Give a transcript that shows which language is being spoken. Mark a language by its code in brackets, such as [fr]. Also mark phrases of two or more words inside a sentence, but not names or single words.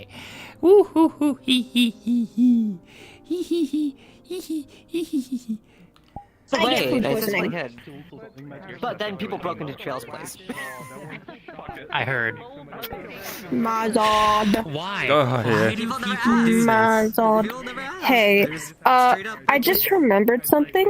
[en] Woo hoo hoo hee hee hee hee hee hee hee hee hee hee hee. Wait, I just went ahead. But then people broke into Trail's place. I heard. Mazod. Why? Mazod. Hey, I just remembered something.